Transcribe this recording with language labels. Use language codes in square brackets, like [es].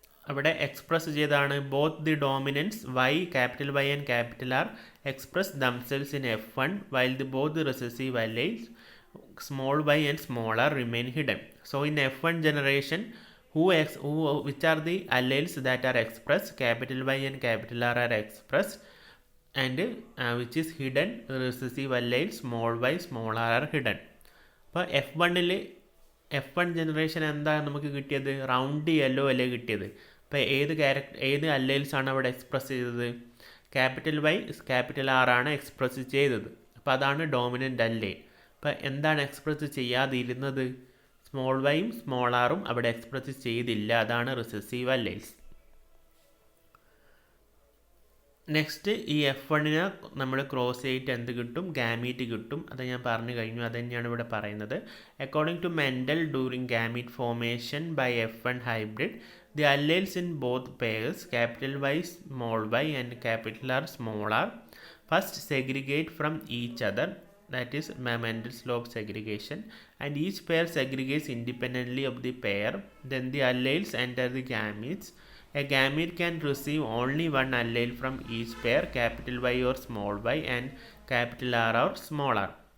[ml] അവിടെ എക്സ്പ്രസ് ചെയ്താണ് [en] Both the dominance capital Y and capital R express themselves in F1 while the both the recessive alleles small y and small r remain hidden. So in F1 generation, which are the alleles that are expressed? Capital Y and capital R are expressed, and which is hidden? Recessive alleles small y, small r are hidden. [ml] അപ്പോൾ F1 generation എന്താണ് നമുക്ക് കിട്ടിയത്? Round yellow അല്ലേ കിട്ടിയത്. അപ്പോൾ ഏത് അല്ലേൽസ് ആണ് അവിടെ എക്സ്പ്രസ് ചെയ്തത്? ക്യാപിറ്റൽ Y ക്യാപിറ്റൽ R ആണ് എക്സ്പ്രസ് ചെയ്തത്. അപ്പോൾ അതാണ് ഡോമിനൻ്റ് അല്ലേൽ. അപ്പോൾ എന്താണ് എക്സ്പ്രസ് ചെയ്യാതിരുന്നത്? സ്മോൾ വൈയും സ്മോൾ ആറും അവിടെ എക്സ്പ്രസ് ചെയ്തില്ല. അതാണ് റിസസീവ് അല്ലേൽസ്. നെക്സ്റ്റ് ഈ F1-നെ നമ്മൾ ക്രോസ് ചെയ്തിട്ട് എന്ത് കിട്ടും? ഗാമീറ്റ് കിട്ടും. അത് ഞാൻ പറഞ്ഞു കഴിഞ്ഞു. അത് തന്നെയാണ് ഇവിടെ പറയുന്നത്. [en] According to Mendel during gamete formation by F1 hybrid the alleles in both pairs capital Y small y and capital R small r first segregate from each other. That is Mendel's law of segregation, and each pair segregates independently of the pair. Then the alleles enter the gametes. A gamete can receive only one allele from each pair, capital Y or small y and capital R or small r.